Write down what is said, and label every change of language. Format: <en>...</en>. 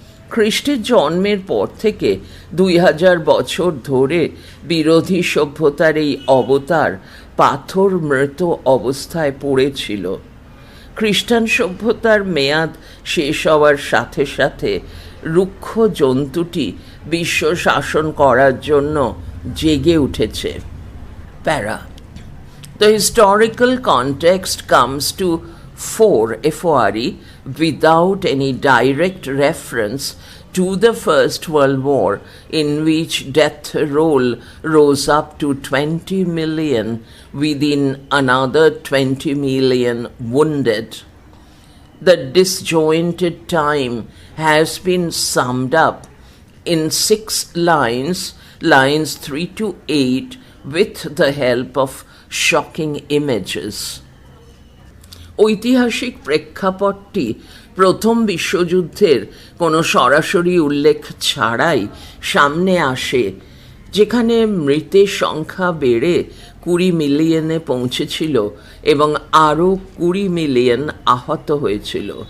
<bn>খ্রিস্টের জন্মের পর থেকে 2000 বছর ধরে বিরোধী সভ্যতার এই অবতার পাথর মৃত অবস্থায় পড়েছিল। খ্রিস্টান সভ্যতার মেয়াদ শেষ হওয়ার সাথে সাথে রুক্ষ জন্তুটি বিশ্ব শাসন করার জন্য জেগে উঠেছে।</bn> <en>Para The historical context comes to fore without any direct reference to the First World War, in which death roll rose up to 20 million within another 20 million wounded. The disjointed time has been summed up in 6 lines 3 to 8, with the help of shocking images.</en> <bn>ঐতিহাসিক প্রেক্ষাপটটি প্রথম বিশ্বযুদ্ধের কোনো সরাসরি উল্লেখ ছাড়াই সামনে আসে, যেখানে মৃতের সংখ্যা বেড়ে 20 মিলিয়নে পৌঁছেছিল এবং আরও 20 মিলিয়ন আহত হয়েছিল।</bn>